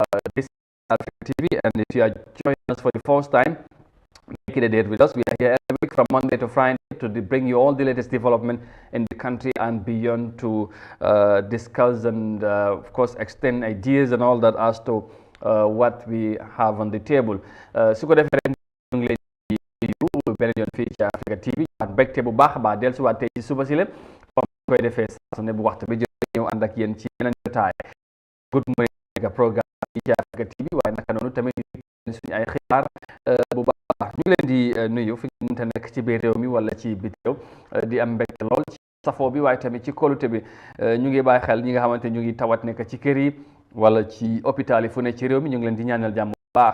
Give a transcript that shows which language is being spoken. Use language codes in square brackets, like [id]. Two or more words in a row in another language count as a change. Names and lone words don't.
[en] This is Africa TV, and if you are joining us for the first time, make it a date with us. We are here every week from Monday to Friday to bring you all the latest development in the country and beyond, to discuss and of course extend ideas and all that as to what we have on the table. [wo] su ko defee rek ñu ngi leen di nuyu beneen yoon fii ci Africa TV ak mbégte bu baax a baax dellusiwaat tey ci suba si la comme koy defee saa su ne bu waxtu bi jot ñëw ànd ak yéen ci yeneen jotaay [en] good morning programme [wo] fii ci Africa TV, waaye naka noonu tamit suñu ay xibaar bu baax ñu ngi leen di nuyu fi ñu mënta nekk ci biir réew mi wala ci biti réew di am mbégte lool ci safoo bi, waaye tamit ci kóolute bi. ñu ngi bàyyi xel ñi nga xamante ñu ngi tawat nekk ci kër yi wala ci hôpital yi fu ne ci réew mi, ñu ngi leen di ñaanal jàmm bu baax.